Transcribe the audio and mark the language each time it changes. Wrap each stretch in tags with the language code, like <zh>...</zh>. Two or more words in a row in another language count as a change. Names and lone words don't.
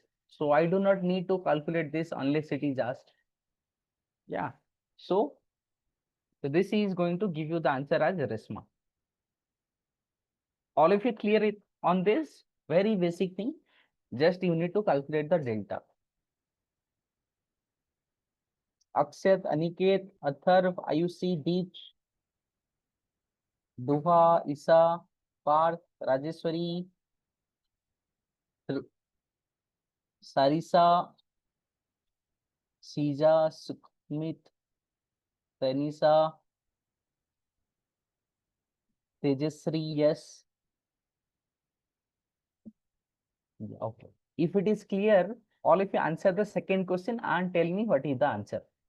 <en>So I do not need to calculate this unless it is asked. Yeah. So this is going to give you the answer as Resma. All of you clear it on this? Very basic thing. Just you need to calculate the delta. Akshat, Aniket, Atharv, Ayushi, Deep, Duha, Isa, Parth, Rajeshwari, Sarisa, Sija, Sukhmit, Tanisa, Tejasri, yes. Yeah, okay. If it is clear, all of you answer the second question and tell me what is the answer.</en>